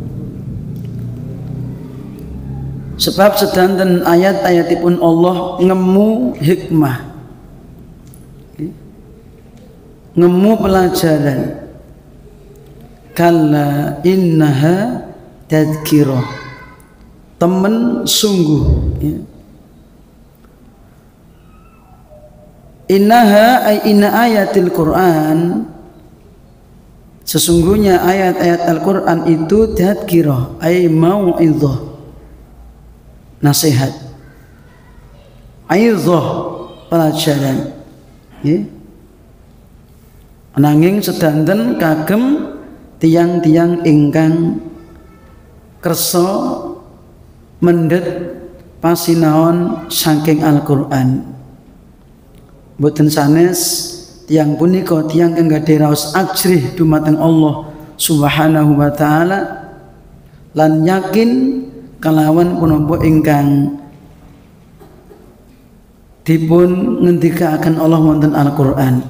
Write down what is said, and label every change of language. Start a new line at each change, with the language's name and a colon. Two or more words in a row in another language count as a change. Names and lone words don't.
Javanese: Sebab sedanten ayat-ayatipun Allah ngemu hikmah, ngemu pelajaran.
Arabic: كلا إنها تذكرة,
Javanese: temen sungguh ya.
Arabic: إنها أي إن آيات القرآن,
Indonesian: sesungguhnya ayat-ayat Al-Quran itu
Arabic: تذكرة أي موعظة,
Indonesian: nasihat, aizah, pelajaran ya.
Javanese: Nanging sedanten kagem tiang-tiang ingkang kersa mendhet pasinaon saking Al-Qur'an. Mboten sanes tiang punika tiang kang gadhe raos ajrih dumateng Allah
Arabic: سبحانه وتعالى
Javanese: lan yakin kalawan punapa ingkang dipun ngendikaken Allah wonten Al-Qur'an.